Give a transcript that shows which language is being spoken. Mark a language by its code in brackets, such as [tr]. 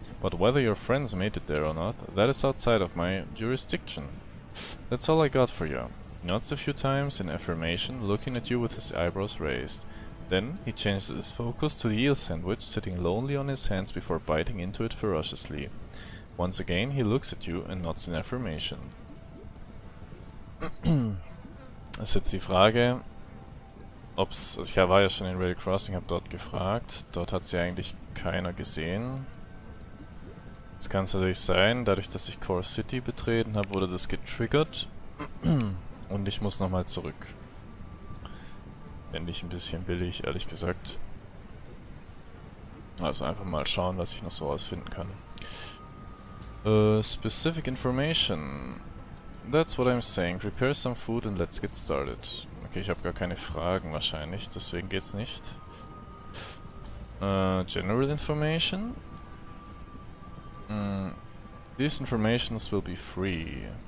[en] But whether your friends made it there or not, that is outside of my jurisdiction. That's all I got for you. He nods a few times in affirmation, looking at you with his eyebrows raised. Then he changes his focus to the eel sandwich sitting lonely on his hands before biting into it ferociously. Once again, he looks at you and nods in affirmation. [de] Das ist jetzt die Frage, ob's... Also ich war ja schon in Rail Crossing, habe dort gefragt. Dort hat sie eigentlich keiner gesehen. Jetzt kann es natürlich sein, dadurch, dass ich Core City betreten habe, wurde das getriggert. Und ich muss nochmal zurück. Fände ich ein bisschen billig, ehrlich gesagt. Also einfach mal schauen, was ich noch so rausfinden kann. [en] Specific information. That's what I'm saying. Prepare some food and let's get started. [de] Okay, ich habe gar keine Fragen wahrscheinlich, deswegen geht's nicht. [en] General information? These informations will be free.